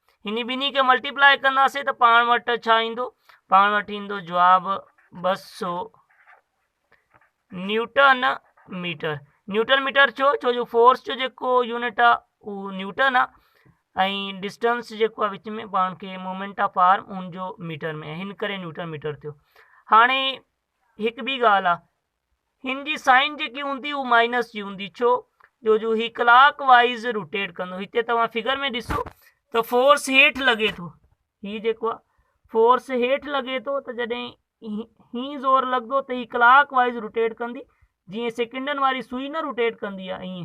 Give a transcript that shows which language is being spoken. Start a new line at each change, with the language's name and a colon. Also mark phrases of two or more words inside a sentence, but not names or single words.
Sindhi: हिन ॿिन्ही खे मल्टीप्लाई कंदासीं त पाण वटि छा ईंदो? पाण वटि ईंदो जवाबु 200
English: newton metre. newton metre
Sindhi: छो जो फोर्स जो जेको यूनिट आहे उहो न्यूटन आहे ऐं डिस्टेंस जेको आहे विच में पाण खे
English: moment of arm
Sindhi: उनजो मीटर में, हिन करे
English: newton metre
Sindhi: थियो। हाणे हिकु ॿी ॻाल्हि आहे, हिन जी साइन जेकी हूंदी उहा माइनस जी हूंदी, छो जो ही
English: clock wise rotate
Sindhi: कंदो। हिते तव्हां फिगर में ॾिसो त फोर्स हेठि लॻे थो, ही जेको आहे फोर्स हेठि लॻे थो, त जॾहिं ही ज़ोर लॻंदो त ही
English: clock wise rotate
Sindhi: कंदी, जीअं सेकेंडनि वारी सुई न रोटेट कंदी आहे ईअं।